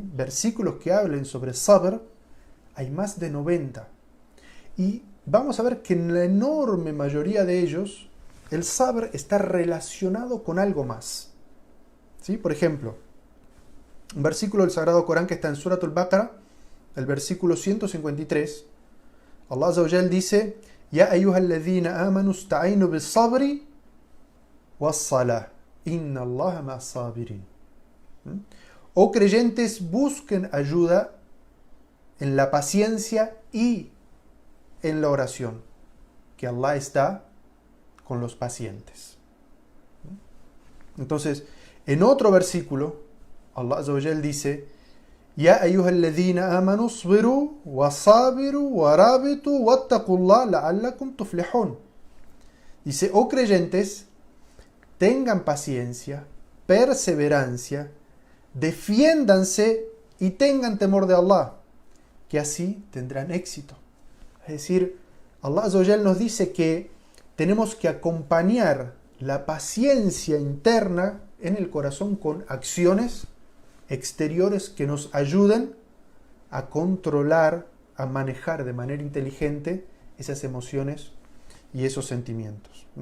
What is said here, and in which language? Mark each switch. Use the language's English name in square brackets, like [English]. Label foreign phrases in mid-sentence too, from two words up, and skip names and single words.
[Spanish] Versículos que hablen sobre sabr hay más de 90. Y vamos a ver que en la enorme mayoría de ellos, el sabr está relacionado con algo más, ¿sí? Por ejemplo, un versículo del Sagrado Corán que está en Surat al-Baqarah, el versículo 153, [Arabic] الله عز وجل dice: يا أيها الذين آمنوا استعينوا بالصبر والصلاة، إن الله مع الصابرين. [Spanish] Oh creyentes, busquen ayuda en la paciencia y en la oración, que Allah está con los pacientes. Entonces, en otro versículo, [Arabic] الله عز وجل dice: يا أيها الذين آمنوا اصبروا وصابروا ورابطوا واتقوا الله لعلكم تفلحون. [Spanish] Dice: oh creyentes, tengan paciencia, perseverancia, defiéndanse y tengan temor de Allah, que así tendrán éxito. Es decir, [Arabic] الله عز وجل [Spanish] nos dice que tenemos que acompañar la paciencia interna en el corazón con acciones exteriores que nos ayuden a controlar, a manejar de manera inteligente esas emociones y esos sentimientos.